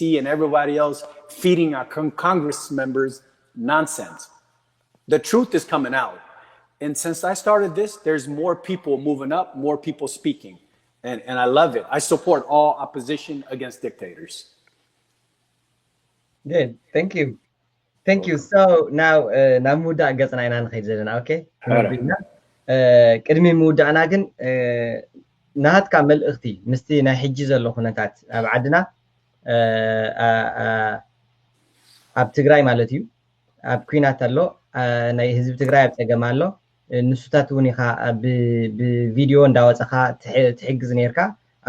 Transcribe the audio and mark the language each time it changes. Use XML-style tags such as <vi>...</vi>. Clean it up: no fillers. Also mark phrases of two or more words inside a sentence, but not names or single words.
<en>and everybody else feeding our Congress members nonsense. The truth is coming out. And since I started this, there's more people moving up, more people speaking. And I love it. I support all opposition against dictators. Good. Thank you. Thank you. So now, namuda gatsana ina nkhid zelena, okay?</en> <ti>ቅድሚ ምውዳእና ግን ናሃትካ መልእኽቲ ምስቲ ናይ ሕጂ ዘሎ ኩነታት ኣብ ዓድና ኣብ ትግራይ ማለት እዩ ኣብ ኩናት ኣሎ ናይ ህዝቢ ትግራይ ኣብ ፀገም ኣሎ ንሱታት እውን ኢኻ ብቪድዮ እንዳወፀኻ ትሕግዝ ነርካ ኣብ</ti>